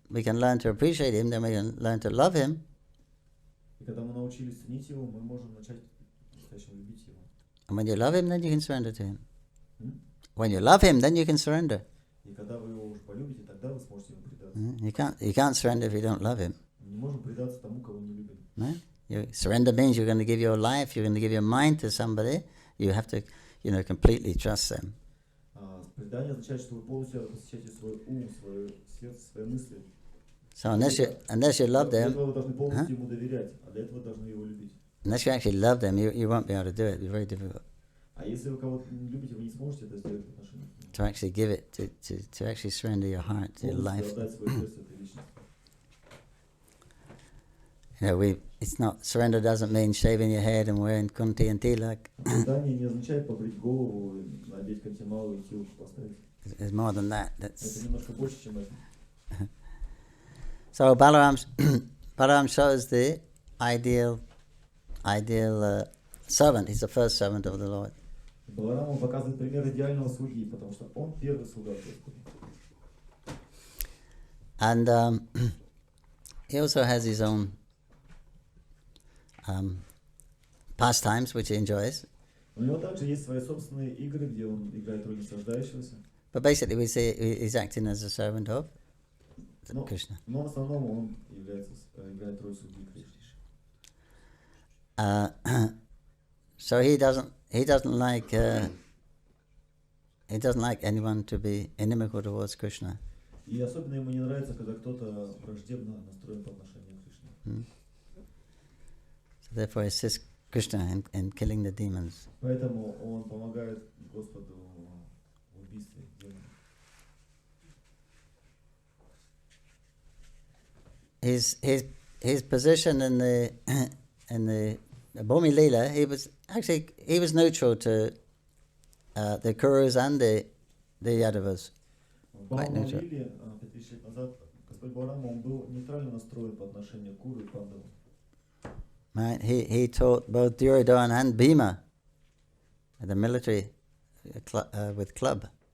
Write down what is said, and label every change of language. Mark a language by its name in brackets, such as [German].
[English] we can learn to appreciate him, then we can learn to love him. [Russian] И когда мы научились ценить его, мы можем начать по-настоящему любить его. [English] And when you love him, then you can surrender to him. When you love him, then you can surrender. [Russian] И когда вы его уже полюбите, тогда вы сможете ему предаться. [English] You can't surrender if you don't love him. [Russian] Мы не можем предаться тому, кого не любим. [English] Surrender means you're going to give your life, you're going to give your mind to somebody. You have to, completely trust them. [Russian] Предание означает, что вы полностью посвящаете свой ум, свое сердце, свои мысли. [English] So unless you love [Russian] Для [English] them, [Russian] этого вы должны полностью ему доверять, а для этого вы должны его любить. [English] unless you actually love them, you won't be able to do it. It's very difficult [Russian] А если вы кого-то не любите, вы не сможете это сделать в отношениях. [English] to actually give it, to actually surrender your heart, your life. [Russian] Полностью отдать свое сердце этой личности. [English] It's not, surrender doesn't mean shaving your head and wearing kunti and tilak. [Russian] Предание не означает побрить голову, надеть кантималу и тилку поставить. [English] There's more than that. [Russian] Это немножко больше, чем это. [English] So Balaram shows the ideal servant. He's the first servant of the Lord. [Russian] Баларам показывает пример идеального слуги, потому что он первый слуга Господа. [English] And he also has his own pastimes, which he enjoys. [Russian] У него также есть свои собственные игры, где он играет роль наслаждающегося. [English] But basically, we see he's acting as a servant of Krishna. [Russian] Но в основном он играет роль слуги Кришны. [English] So he doesn't like anyone to be inimical towards Krishna. [Russian] И особенно ему не нравится, когда кто-то враждебно настроен по отношению к Кришне. [English] So therefore, he assists Krishna in killing the demons. [Russian] Поэтому он помогает Господу в убийстве демонов. [English] His position in the Bhumi Leela, he was neutral to the Kurus and the Yadavas. [Russian] В Бхаума Лиле 5000 лет назад Господь Парама, он был нейтрально настроен по отношению к Куру и Пандаву. [English] Right, he taught both Duryodhana and Bhima the military with club.